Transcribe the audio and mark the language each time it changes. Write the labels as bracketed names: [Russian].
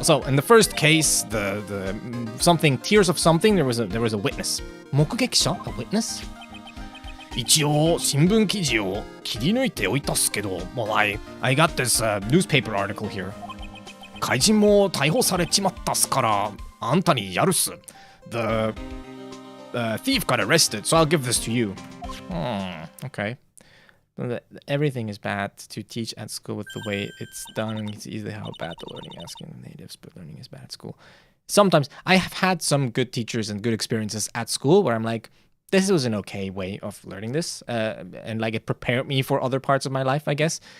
[English] So, in the first case, the something, tears of something, there was a witness. [Japanese] 目撃者? [English] A witness? [Japanese] 一応、新聞記事を切り抜いておいたっすけど、 [English] well, I got this newspaper article here. [Japanese] 怪人も逮捕されちまったっすから、あんたにやるっす. [English] The thief got arrested, so I'll give this to you. Okay. Everything is bad to teach at school with the way it's done. It's easily how bad the learning asking the natives, but learning is bad at school. Sometimes I have had some good teachers and good experiences at school where I'm like, this was an okay way of learning this, and like it prepared me for other parts of my life, I guess.